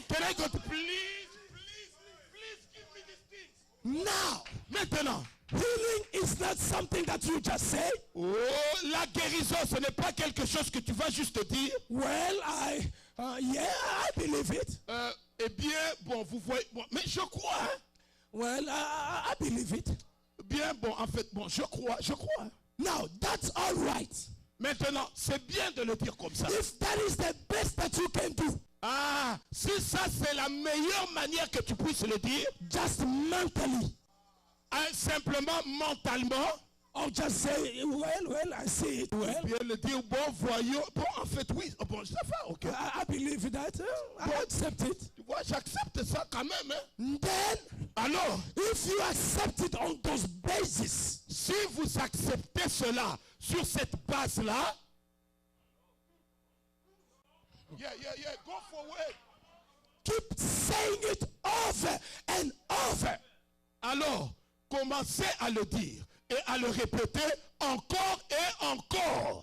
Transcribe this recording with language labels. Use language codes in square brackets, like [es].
[en] Can I go to please give me these things. Now, [fr] Maintenant. [en] healing is not something that you just say. [fr] Oh, la guérison, ce n'est pas quelque chose que tu vas juste dire. [en] Well, yeah, I believe it. [fr] Eh bien, bon, vous voyez, bon, mais je crois. Hein? [en] Well, I believe it. [fr] Bien, bon, en fait, bon, je crois. [en] Now, that's all right. [fr] Maintenant, c'est bien de le dire comme ça. [en] If that is the best that you can do, [fr] Ah, si ça c'est la meilleure manière que tu puisses le dire, [en] just mentally, [fr] hein, simplement mentalement, [en] or just say, well, I see it well. [fr] bien le dire, bon, voyons, bon, en fait, oui, bon, ça va, ok. [en] I believe that. I accept it. [fr] Tu vois, j'accepte ça quand même, hein. [en] Then, [fr] Alors, [en] if you accept it on those bases, [fr] si vous acceptez cela sur cette base-là, [en] yeah, go forward. keep saying it over and over. [fr] Alors, commencez à le dire et à le répéter encore et encore.